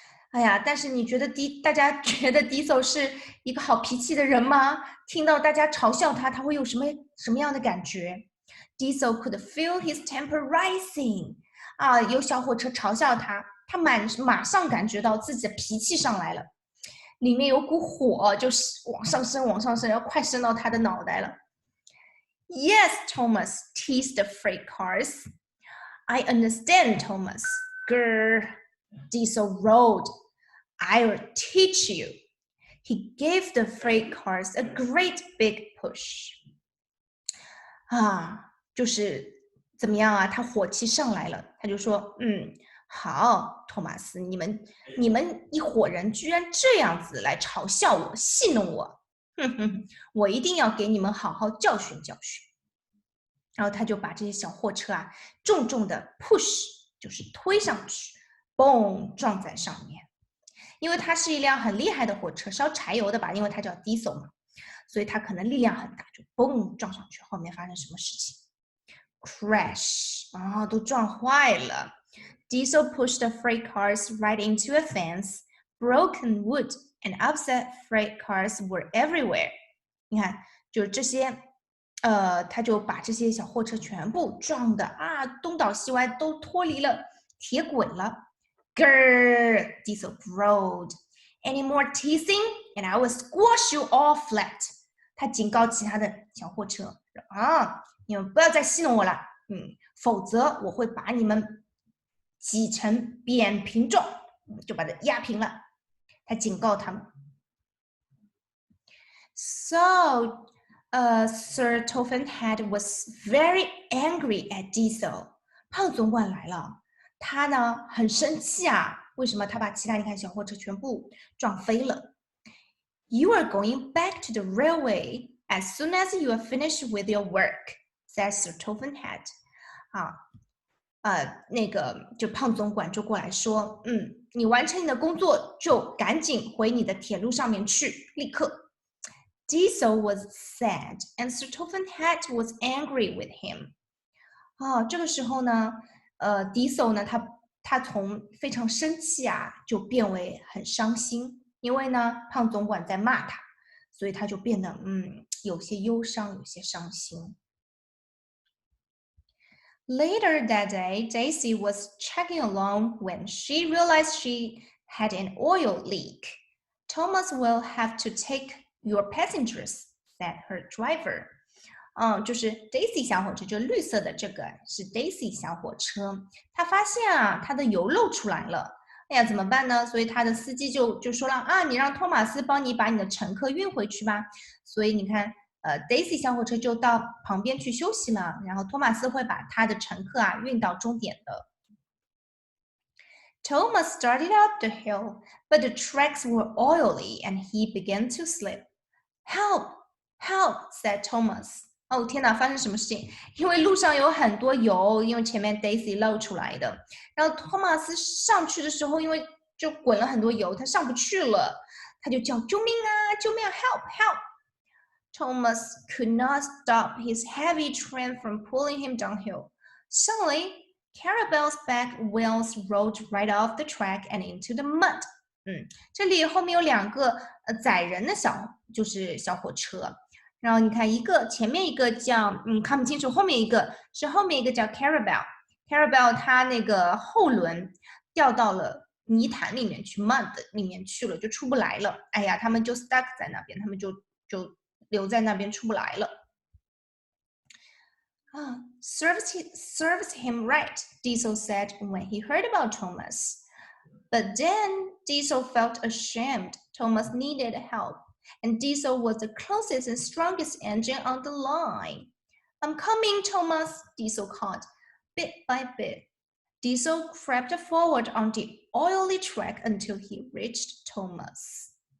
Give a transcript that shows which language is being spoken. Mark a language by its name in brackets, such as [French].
[Chinese] 哎呀，但是你觉得大家觉得 Diesel 是一个好脾气的人吗？听到大家嘲笑他，他会有什么样的感觉？ [English] Diesel could feel his temper rising. [Chinese] 有小火车嘲笑他，他马上感觉到自己的脾气上来了，里面有股火，就是往上升，要快升到他的脑袋了。 [English] Yes, Thomas, teased the freight cars. I understand, Thomas. Grr, Diesel roared. I'll teach you. He gave the freight cars a great big push. [Chinese] 就是怎么样啊？他火气上来了，他就说，好，托马斯，你们一伙人居然这样子来嘲笑我，戏弄我，我一定要给你们好好教训教训。然后他就把这些小货车啊，重重的 push， 就是推上去，嘣，撞在上面。因为它是一辆很厉害的火车，烧柴油的吧，因为它叫 diesel 嘛，所以它可能力量很大，就嘣撞上去。后面发生什么事情 ？Crash，都撞坏了。 [English] Diesel pushed the freight cars right into a fence. Broken wood and upset freight cars were everywhere. [Chinese] 你看，就是这些，他就把这些小货车全部撞的东倒西歪，都脱离了铁轨了。 [English] Grr, Diesel growled. Any more teasing, and I will squash you all flat. [Chinese] 他警告其他的小货车你们不要再戏弄我了，否则我会把你们挤成扁平状，就把它压平了。他警告他们。 [English] So, Sir Tovenhead was very angry at Diesel. [Chinese] 胖总管来了。他呢很生气为什么？他把其他你看小货车全部撞飞了。 [English] You are going back to the railway as soon as you are finished with your work, said Sir Tovenhead. [Chinese] 那个就胖总管就过来说，你完成你的工作就赶紧回你的铁路上面去，立刻。 [English] Diesel was sad, and Sir Tovenhead was angry with him. [Chinese] 这个时候呢，Diesel 呢，他从非常生气就变为很伤心，因为呢，胖总管在骂他，所以他就变得有些忧伤，有些伤心。 [English] Later that day, Daisy was chugging along when she realized she had an oil leak. Thomas will have to take your passengers, said her driver. [Chinese] 就是 Daisy 小火车，就绿色的这个是 Daisy 小火车，他发现他的油漏出来了，哎呀，怎么办呢？所以他的司机就说了你让托马斯帮你把你的乘客运回去吧。所以你看Daisy 小火车就到旁边去休息了，然后托马斯会把他的乘客运到终点的。 [English] Thomas started up the hill, but the tracks were oily and he began to slip. Help! Help! Said Thomas. [Chinese] 天哪，发生什么事情？因为路上有很多油，因为前面 Daisy 漏出来的。然后托马斯上去的时候，因为就滚了很多油，他上不去了，他就叫救命救命！Help! [English] Help! Thomas could not stop his heavy train from pulling him downhill. Suddenly, Caravel's back wheels rolled right off the track and into the mud. [Chinese] 这里后面有两个载人的就是小火车。然后你看前面一个叫看不清楚，后面一个叫 Caravel 它那个后轮掉到了泥潭里面去 mud 里面去了，就出不来了。哎呀，他们就 stuck 在那边，他们就留在那边出不来了。 [English] Serves him right, Diesel said when he heard about Thomas. But then Diesel felt ashamed. Thomas needed help, and Diesel was the closest and strongest engine on the line. I'm coming, Thomas, Diesel called. Bit by bit, Diesel crept forward on the oily track until he reached Thomas.